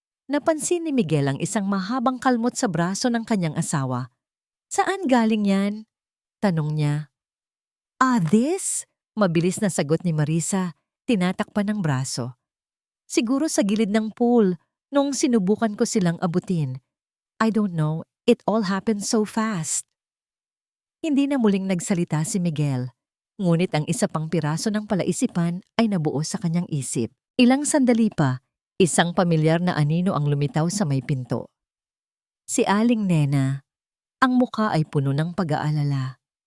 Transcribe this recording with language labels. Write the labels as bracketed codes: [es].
[tl] Napansin ni Miguel ang isang mahabang kalmot sa braso ng kanyang asawa. "Saan galing yan?" tanong niya. [en] "This?" [tl] Mabilis na sagot ni Marisa, tinatakpan ng braso. "Siguro sa gilid ng pool, nung sinubukan ko silang abutin. [en] I don't know, it all happened so fast." [tl] Hindi na muling nagsalita si Miguel, ngunit ang isa pang piraso ng palaisipan ay nabuo sa kanyang isip. Ilang sandali pa, isang pamilyar na anino ang lumitaw sa may pinto. Si Aling Nena. Ang muka ay puno ng pag-aalala.